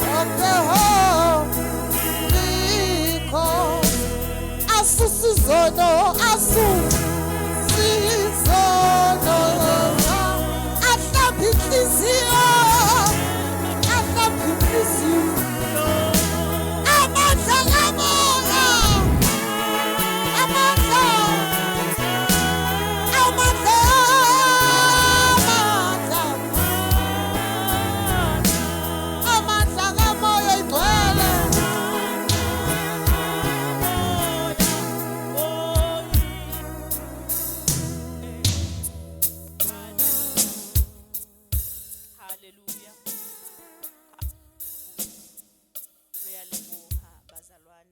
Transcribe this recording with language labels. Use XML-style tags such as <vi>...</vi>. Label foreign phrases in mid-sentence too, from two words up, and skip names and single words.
<en>the Holy Ghost.</en> <zu>Asusizono, asusizono. Ahlamba inhliziyo, ahlamba inhliziyo. Amandla kamoya, amandla, amandla, amandla, amandla kamoya igcwele. Hallelujah.</zu> <st>Re a leboha bazalwane.</st>